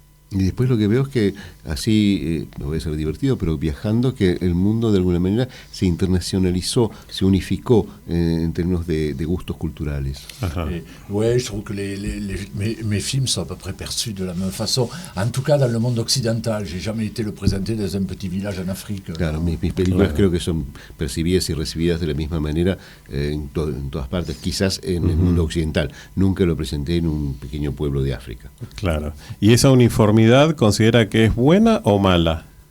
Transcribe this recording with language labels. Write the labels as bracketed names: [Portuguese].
[Spanish] Y después lo que veo es que así, no voy a ser divertido, pero viajando, que el mundo de alguna manera se internacionalizó, se unificó en términos de gustos culturales. [French] Oui, je trouve que mes films sont à peu près perçus de la même façon, en tout cas dans le monde occidental. J'ai jamais été le présenter dans un petit village en Afrique. [Spanish] Claro, mis películas creo que son percibidas y recibidas de la misma manera en todas partes, quizás en el mundo occidental. Nunca lo presenté en un pequeño pueblo de África. Claro. ¿Y esa uniformidad considera que es buena o mala?